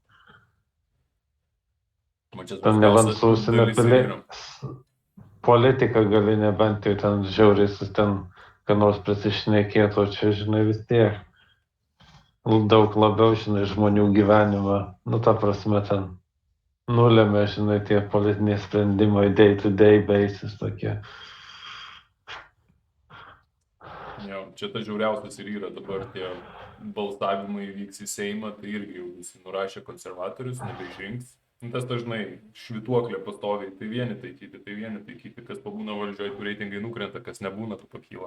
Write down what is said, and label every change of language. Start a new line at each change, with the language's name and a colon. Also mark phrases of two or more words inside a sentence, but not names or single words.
Lithuanian: Ten nebent su užsienio politika gali, nebent jau ten žiauriai ten ką nors prisišnekėtų, o čia, žinai, vis tiek daug labiau, žinai, žmonių gyvenimą, nu, ta prasme, ten nulėmė, žinai, tie politiniai sprendimai
English: day-to-day basis
Lithuanian: tokie. Jo, čia ta žiauriausias ir yra dabar tie balsavimai vyks į Seimą, tai irgi jau visi nurašė konservatorius, nebeišrinks. Tas dažnai švituoklė pastoviai, tai vieni taikyti, kas pabūna valdžioje, tų reitingai nukrenta, kas nebūna, tų pakyla.